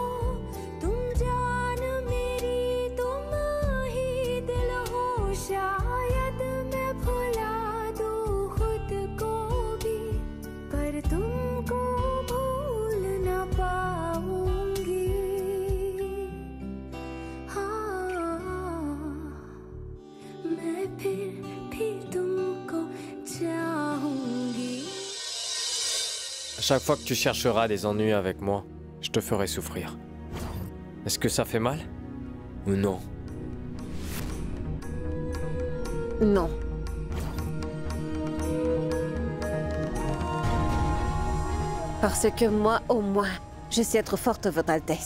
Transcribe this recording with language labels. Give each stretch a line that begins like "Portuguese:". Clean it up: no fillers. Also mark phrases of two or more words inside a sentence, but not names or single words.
Hindi: तुम जान मेरी तुम ही दिल हो शायद मैं भुला दूं खुद को भी पर तुमको भूल ना पाऊंगी हाँ मैं फिर भी तुमको चाहूंगी
French: À chaque fois que tu chercheras des ennuis avec moi, je te ferai souffrir. Est-ce que ça fait mal? Ou non? Non. Parce que moi, au moins, je sais être forte, Votre Altesse.